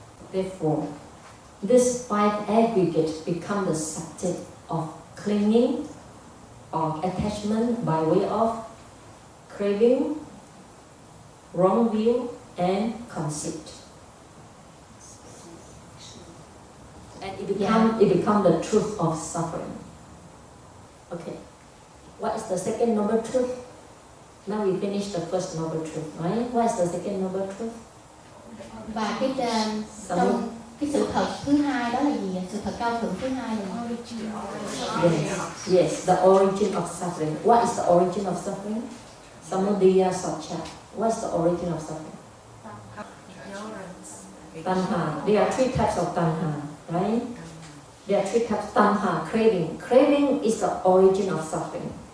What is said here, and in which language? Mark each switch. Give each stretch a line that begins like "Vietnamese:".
English: Therefore, this 5 aggregate become the subject of clinging or attachment by way of craving, wrong view, and conceit. And it become the truth of suffering. Okay. What is the second noble truth? Now we finish the first noble truth, right? What is the second noble truth?
Vietnamese: Và cái sự thật thứ hai đó là gì? Sự thật cao thượng thứ hai là
English: Yes, the origin of suffering. What is the origin of suffering? Samudaya Satcha. What is the origin of suffering? Tanha. There are 3 types of tanha, right? There are 3 types. Tanha, craving. Craving is the origin of suffering.